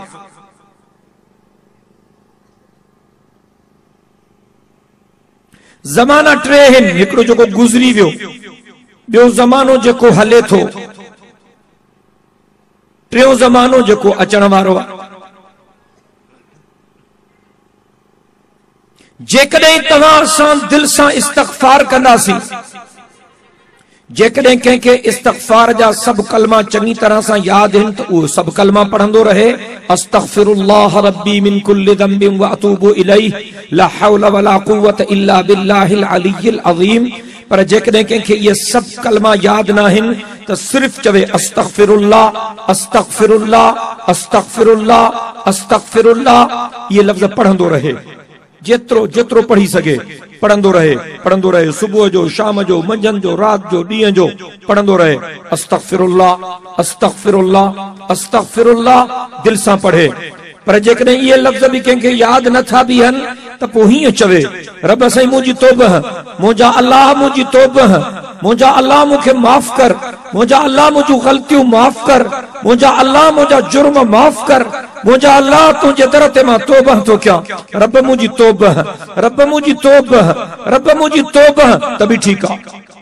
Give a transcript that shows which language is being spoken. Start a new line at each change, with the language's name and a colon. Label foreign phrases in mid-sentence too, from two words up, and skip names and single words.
Sindhi: ज़माना टे आहिनि, हिकिड़ो जेको गुज़री वियो, ॿियो ज़मानो जेको हले थो, टियों ज़मानो जेको अचण वारो आहे। जेकॾहिं तव्हां सां दिल सां इस्तग़फ़ार कंदासीं, जेकॾहिं कंहिंखे इस्तग़फ़ार जा सभु कलमा चङी तरह सां यादि आहिनि त उहो सभु कलमा पढ़ंदो रहे,
Arabic: أستغفر الله ربي من كل ذنب وأتوب إليه لا حول ولا قوة إلا بالله العلي العظيم.
Sindhi: पर जेकॾहिं कंहिंखे इहे सभु कलमा यादि न आहिनि त सिर्फ़ चवे
Arabic: أستغفر الله أستغفر الله أستغفر الله أستغفر الله,
Sindhi: इहे लफ़्ज़ पढ़ंदो रहे, जेतिरो जेतिरो पढ़ी सघे पढ़ंदो रहे, सुबुह जो, शाम जो, मंझंदि जो, राति जो, ॾींहं जो पढ़ंदो रहे,
Arabic: أستغفر الله أستغفر الله أستغفر الله,
Sindhi: दिल सां पढ़े। पर जेकॾहिं इहे लफ़्ज़ बि कंहिंखे यादि नथा बीहनि त पोइ हीअं चवे, रब साईं मुंहिंजी तौबह, मुंहिंजा अल्लाह मुंहिंजी तौबह, मुंहिंजा अल्लाह मूंखे माफ़ कर, मुंहिंजा अल्लाह मुंहिंजूं ग़लतियूं माफ़ कर, मुंहिंजा अल्लाह मुंहिंजा जुर्म माफ़ कर, मुंहिंजा अल्लाह तुंहिंजे दर ते मां तौबह थो कयां, रब मुंहिंजी तौबह, रब मुंहिंजी तौबह, रब मुंहिंजी तौबह, त बि ठीकु आहे।